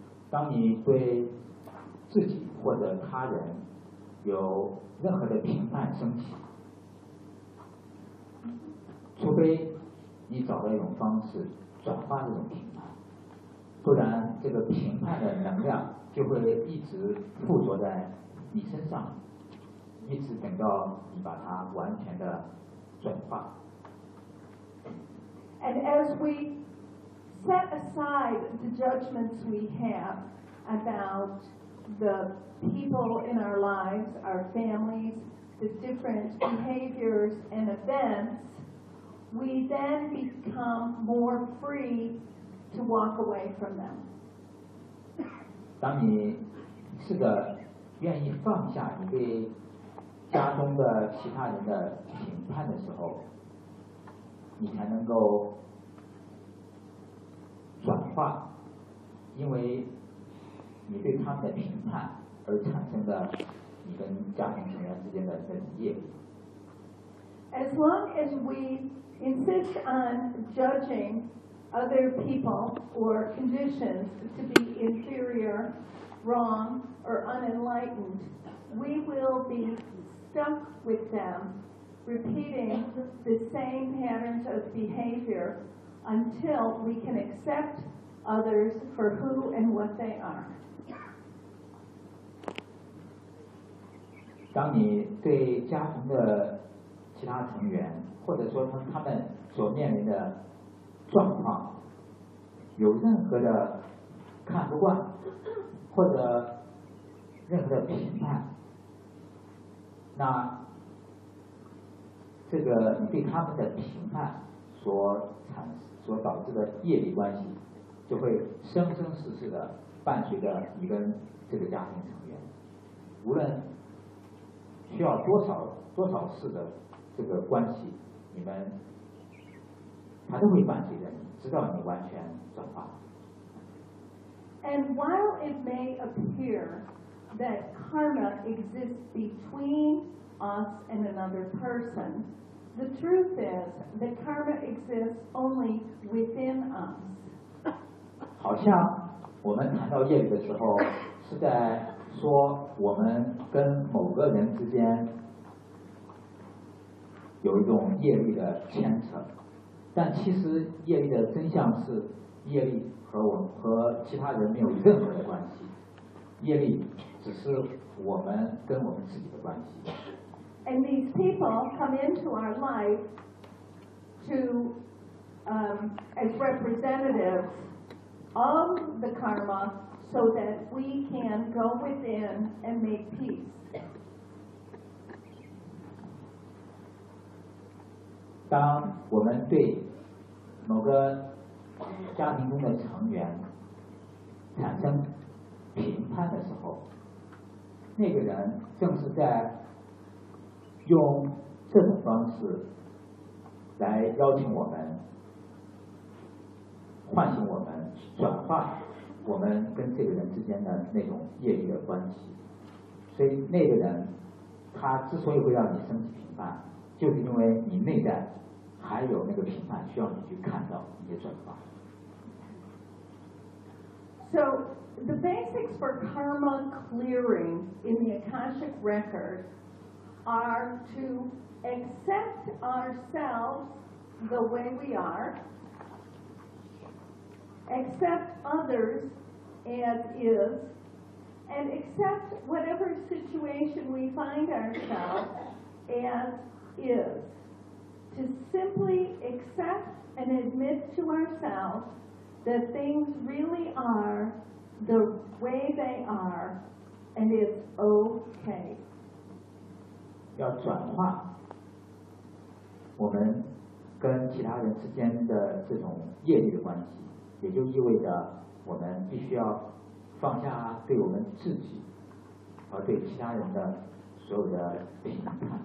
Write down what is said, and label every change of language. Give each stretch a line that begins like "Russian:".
Chinese: 当你对自己或者他人有任何的评判升起，除非你找到一种方式转化这种评判，不然这个评判的能量就会一直附着在你身上，一直等到你把它完全的转化。
English: And as we set aside the judgments we have about the people in our lives, our families, the different behaviors and events, we then become more free to walk away from them.
Chinese: 当你试着愿意放下你对家中的其他人的评判的时候，你才能够转化因为你对他们的评判而产生的你跟家庭成员之间的这种业力。
English: As long as we insist on judging other people or conditions to be inferior, wrong, or unenlightened, we will be stuck with them, repeating the same patterns of behavior until we can accept others for who and what they are.
Chinese: 当你对家庭的其他成员，或者说他们所面临的状况，有任何的看不惯，或者任何的评判，那这个你对他们的评判所导致的业力关系，就会生生世世的伴随着你跟这个家庭成员，无论需要多少次的这个关系，你们还都会伴随着你，直到你完全转化。
English: And while it may appear that karma exists between us and another person, the truth is that karma exists only within us.
Chinese: 好像我们谈到业力的时候，是在说我们跟某个人之间有一种业力的牵扯，但其实业力的真相是，业力和其他人没有任何的关系，业力只是我们跟我们自己的关系。
English: And these people come into our life to, as representatives of the karma so that we can go within and make peace.
Chinese: 当我们对某个家庭中的成员产生评判的时候，那个人正是在用这种方式来邀请我们，唤醒我们，转化我们跟这个人之间的那种业余的关系。所以那个人他之所以会让你升起评判，就是因为你内在还有那个评判需要你去看到一些转化。
English: So the basics for karma clearing in the Akashic Record are to accept ourselves the way we are, accept others as is, and accept whatever situation we find ourselves as is. To simply accept and admit to ourselves that things really are the way they are, and it's okay.
Chinese: 要转化我们跟其他人之间的这种业力的关系，也就意味着我们必须要放下对我们自己和对其他人的所有的评判。